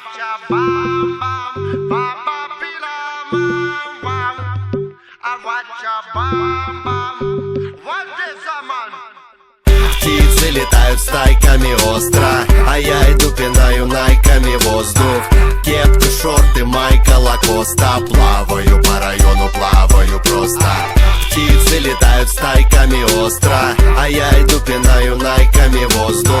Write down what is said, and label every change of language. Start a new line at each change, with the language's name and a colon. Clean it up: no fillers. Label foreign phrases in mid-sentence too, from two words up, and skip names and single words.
English: bam bam, baba pila mam mam. I watch ya bam bam. What is a man?
Russian: Птицы летают стайками остро, а я иду пинаю найками воздух. Кепка, шорты, майка, лакоста. Плаваю по району, плаваю просто. Птицы летают стайками остро, а я иду пинаю найками воздух.